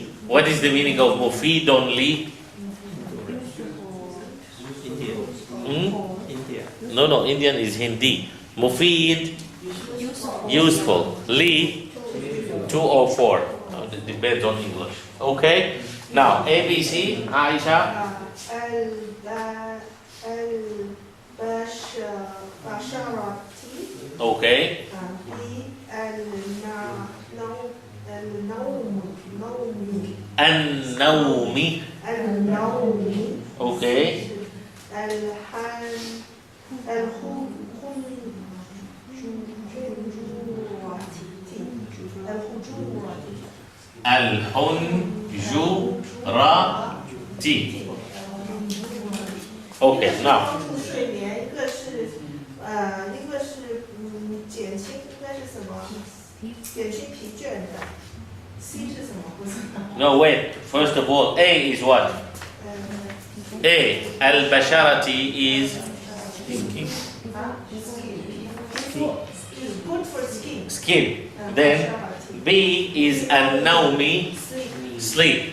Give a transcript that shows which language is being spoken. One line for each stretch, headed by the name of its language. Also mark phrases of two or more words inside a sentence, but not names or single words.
English: What is the meaning of
Arabic: Mufidon Li?
English: No, Indian is Hindi. Mufid, useful. Li, 2 or 4. It depends on English. Okay? Now, ABC, Aisha. Okay. An-Nawmi. Okay. Al-Hunjurati. Okay, now.
Chinese: 睡眠，一个是一个是减轻，应该是什么？减轻疲倦的。C 是什么？不是。
English: No, wait. First of all, A is what? A. Al-Basharati is Good for skin. skin. Then B is An-Nawmi, sleep.